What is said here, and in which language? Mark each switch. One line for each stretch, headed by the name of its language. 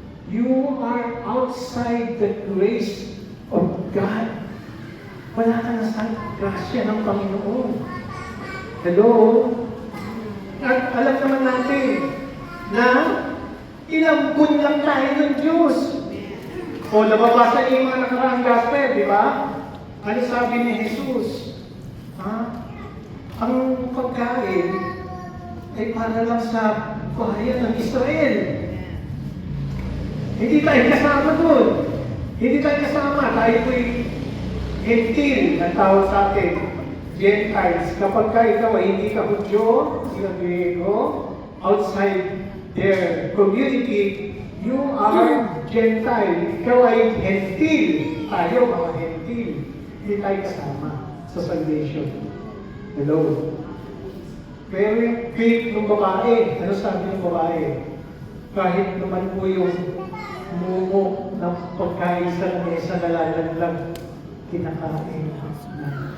English: You are outside the grace of God.
Filipino: Wala ka na sa grasya ng Panginoon. Hello? At alam naman natin na ilambun lang tayo ng Diyos. O nababasa niyo yung mga nakaraang gospel, di ba? Ano sabi ni Jesus? Ang pagkain ay para lang sa bayan ng Israel. Hindi tayo kasama doon. Hindi tayo kasama. Tayo po'y gentil ang tawag sa atin. Gentiles. Kapag ka ikaw ay hindi ka Hudyo, sila Griego,
English: outside their community, you are Gentile.
Filipino: Ikaw ay Hentil. Tayo, mga Hentil. Hindi tayo kasama sa salvation. Hello. Pero yung faith ng babae, ano sabi ng babae? Kahit naman po yung mumo ng pagkain sa lamesa na lalaglag, kinakain na.